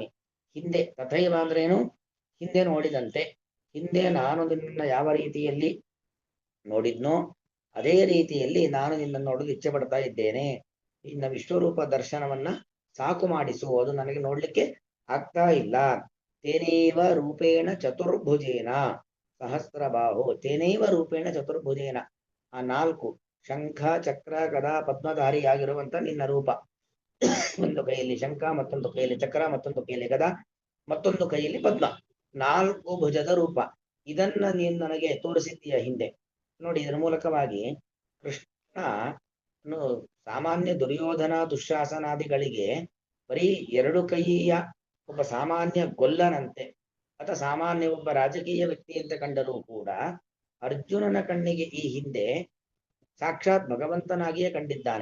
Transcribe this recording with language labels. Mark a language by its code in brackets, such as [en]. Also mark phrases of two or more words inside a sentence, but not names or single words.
[kn] ಹಿಂದೆ ತಥೈವ ಅಂದ್ರೇನು? ಹಿಂದೆ ನೋಡಿದಂತೆ, ಹಿಂದೆ ನಾನು ನಿನ್ನ ಯಾವ ರೀತಿಯಲ್ಲಿ ನೋಡಿದ್ನೋ ಅದೇ ರೀತಿಯಲ್ಲಿ ನಾನು ನಿನ್ನನ್ನು ನೋಡಲು ಇಚ್ಛೆ ಪಡ್ತಾ ಇದ್ದೇನೆ. ಇನ್ನ ವಿಶ್ವರೂಪ ದರ್ಶನವನ್ನ ಸಾಕು ಮಾಡಿಸು, ಅದು ನನಗೆ ನೋಡ್ಲಿಕ್ಕೆ ಆಗ್ತಾ ಇಲ್ಲ. [sa] ತೇನೈವ ರೂಪೇಣ ಚತುರ್ಭುಜೇನ ಸಹಸ್ರಬಾಹು, ತೇನೈವ ರೂಪೇಣ ಚತುರ್ಭುಜೇನ, [kn] ಆ ನಾಲ್ಕು ಶಂಖ ಚಕ್ರ ಗದಾ ಪದ್ಮಧಾರಿಯಾಗಿರುವಂತ ನಿನ್ನ ರೂಪ, ಒಂದು ಕೈಯಲ್ಲಿ ಶಂಖ, ಮತ್ತೊಂದು ಕೈಯಲ್ಲಿ ಚಕ್ರ, ಮತ್ತೊಂದು ಕೈಯಲ್ಲಿ ಗದಾ, ಮತ್ತೊಂದು ಕೈಯಲ್ಲಿ ಪದ್ಮ, ನಾಲ್ಕು ಭುಜದ ರೂಪ, ಇದನ್ನ ನೀನು ನನಗೆ ತೋರಿಸಿದ್ದೀಯ ಹಿಂದೆ. ನೋಡಿ, ಇದರ ಮೂಲಕವಾಗಿ ಕೃಷ್ಣ ಸಾಮಾನ್ಯ ದುರ್ಯೋಧನ ದುಶ್ಯಾಸನಾದಿಗಳಿಗೆ ಬರೀ ಎರಡು ಕೈಯ ಒಬ್ಬ ಸಾಮಾನ್ಯ ಗೊಲ್ಲನಂತೆ ಅಥವಾ ಸಾಮಾನ್ಯ ಒಬ್ಬ ರಾಜಕೀಯ ವ್ಯಕ್ತಿ ಅಂತ ಕಂಡರೂ ಕೂಡ ಅರ್ಜುನನ ಕಣ್ಣಿಗೆ ಈ ಹಿಂದೆ ಸಾಕ್ಷಾತ್ ಭಗವಂತನಾಗಿಯೇ ಕಂಡಿದ್ದಾನೆ.